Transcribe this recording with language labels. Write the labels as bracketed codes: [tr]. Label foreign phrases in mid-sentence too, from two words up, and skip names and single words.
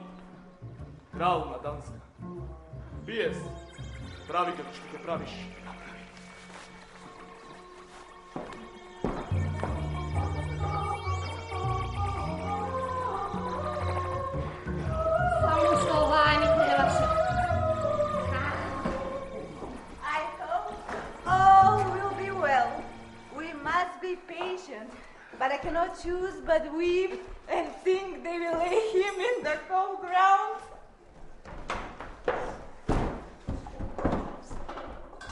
[mk] Крал на Данска. Биес. Прави како што ќе правиш. Само што оваа ми требаше. [en] I hope all will be well. We must be patient, but I cannot choose but weep and think they will lay him in the cold ground.